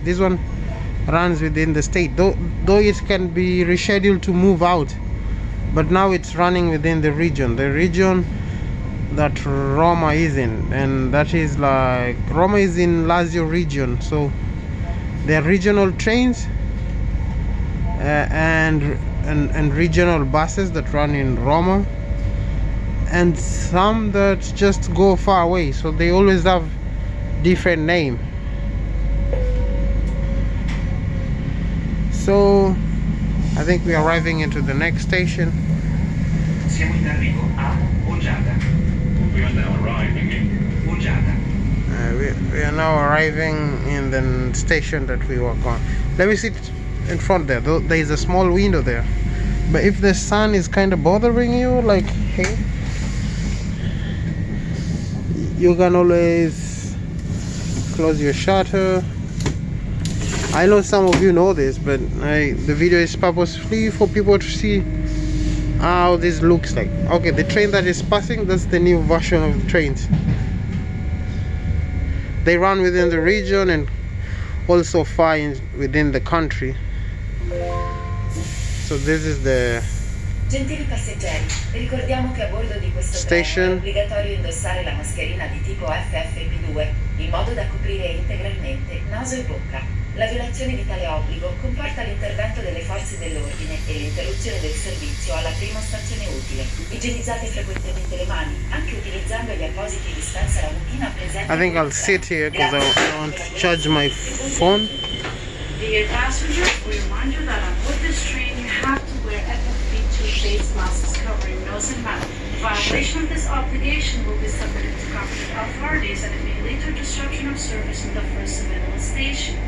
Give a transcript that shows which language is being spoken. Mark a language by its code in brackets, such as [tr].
[en] This one runs within the state, though it can be rescheduled to move out, but now it's running within the region that Roma is in, and that is like Roma is in Lazio region, so there are regional trains and regional buses that run in Roma, and some that just go far away, so they always have different name. So I think we are arriving into the next station. [it] Siamo in arrivo a Oggiata. [en] We are now arriving in Oggiata. We are now arriving in the station that we were on. Let me sit in front there. There is a small window there, but if the sun is kind of bothering you, like hey, you can always close your shutter. I know some of you know this, but the video is purposefully for people to see how this looks like. Okay, the train that is passing, that's the new version of the trains. They run within the region and also far within the country. So this is the [it] Gentili passeggeri, ricordiamo che a bordo di questo treno è obbligatorio indossare la mascherina di tipo FFP2 in modo da coprire integralmente naso e bocca. La violazione di tale obbligo comporta l'intervento delle forze dell'ordine e l'interruzione del servizio alla prima stazione utile. Igienizzate frequentemente le mani, anche utilizzando gli appositi dispensa lampadina presenti. [en] I think I'll sit here because I want to charge my phone. Dear passengers, we remind you that on board this train you have to wear FFP2 face masks covering nose and mouth. Violation of this obligation will be submitted to competent authorities and it may lead to disruption of service in the first available station.